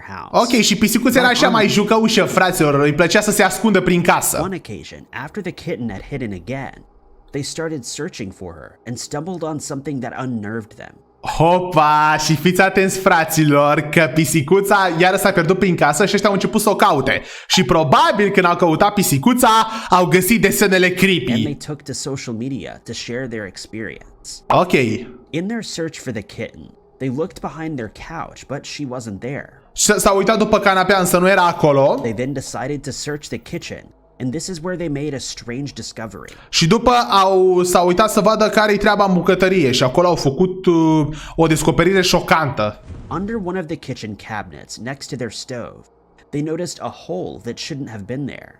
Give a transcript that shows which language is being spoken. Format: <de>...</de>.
<ro>Ok, și pisicuța era așa mai jucăușă, fraților, îi plăcea să se ascundă prin casă.</ro> <en>On occasion, after the kitten had hidden again, they started searching for her and stumbled on something that unnerved them.</en> <ro>Hopa, și fiți atenți, fraților, că pisicuța iară s-a pierdut prin casă și ăștia au început să o caute. Și probabil când au căutat pisicuța, au găsit desenele creepy.</ro> <en>And they took to social media to share their experience. Ok. In their search for the kitten, they looked behind their couch, but she wasn't there.</en> <ro>S-au uitat după canapea, însă nu era acolo.</ro> <en>They then decided to search the kitchen. And this is where they made a strange discovery.</en> <ro>Și după s-au uitat să vadă care-i treaba în bucătărie și acolo au făcut o descoperire șocantă.</ro> <en>Under one of the kitchen cabinets next to their stove, they noticed a hole that shouldn't have been there.</en>